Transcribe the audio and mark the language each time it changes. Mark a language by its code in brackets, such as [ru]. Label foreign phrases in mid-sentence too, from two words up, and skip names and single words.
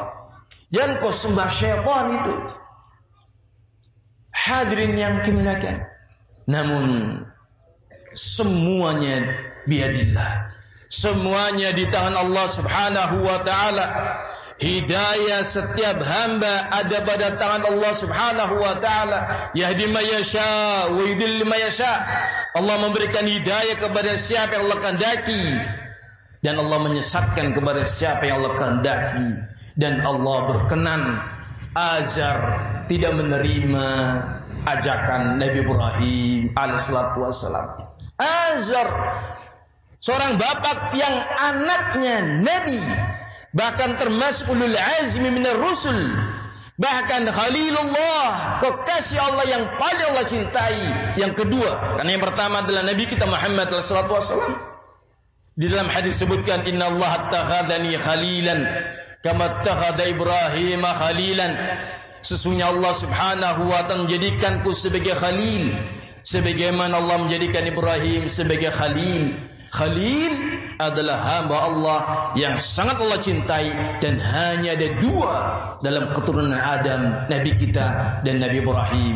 [id] Jangan kau sembah syaitan itu. Hadirin yang dimuliakan. Namun semuanya biadillah. Semuanya di tangan Allah [ar] سبحانه وتعالى. [id] Hidayah setiap hamba ada pada tangan Allah [ar] سبحانه وتعالى. يهدي من يشاء ويضل من يشاء. [id] Allah memberikan hidayah kepada siapa yang Allah kehendaki dan Allah menyesatkan kepada siapa yang Allah kehendaki. Dan Allah berkenan Azar tidak menerima ajakan Nabi Ibrahim [ar] عليه الصلاة والسلام. [id] Azar seorang bapak yang anaknya Nabi, bahkan termasuk [ar] أولو العزم من الرسل, [id] bahkan Khalilullah, kekasih Allah yang paling Allah cintai. Yang kedua, karena yang pertama adalah Nabi kita Muhammad [ar] صلى الله عليه وسلم. [id] Di dalam hadis sebutkan [ar] إن الله اتخذني خليلا كما اتخذ إبراهيم خليلا. [id] Sesungguhnya Allah [ar] سبحانه وتعالى [id] menjadikanku sebagai khalil, sebagaimana Allah menjadikan Ibrahim sebagai khalil. Khalil adalah hamba Allah yang sangat Allah cintai, dan hanya ada dua dalam keturunan Adam, Nabi kita dan Nabi Ibrahim.